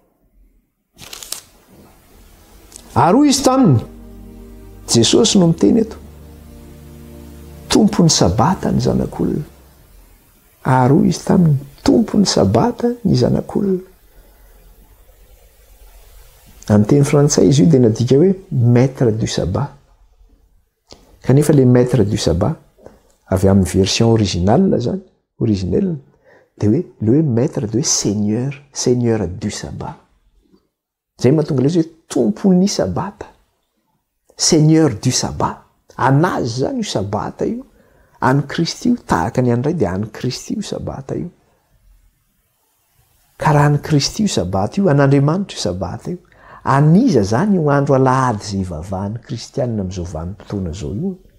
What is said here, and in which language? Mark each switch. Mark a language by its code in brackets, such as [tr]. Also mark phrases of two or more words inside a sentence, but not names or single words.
[mg] Ary hoy izy taminy, Jesosy no miteny eto, tompon'ny sabata ny zanak'olona. Ary hoy izy taminy, tompon'ny sabata ny zanak'olona. Amin'ny teny frantsay izy io dia nadika hoe [fr] maître du sabbat. Kanefa le maître du sabbat [mg] avy amin'ny [fr] version originale zany, originelle, [mg] dia hoe le hoe [fr] maître de seigneur, seigneur du sabbat. [mg] Zay mahatonga ilay izy hoe tompon'ny sabata, [fr] seigneur du sabbat. [mg] Anazy zany io sabata io, any Kristy io tahaka ny andray dia any Kristy io sabata io. Ka raha any Kristy io sabata io, an'Andriamanitra io sabata io. Aniza zany io andro alahady zay ivavahan'ny kristianina amin'izao vanim-potoana zao io.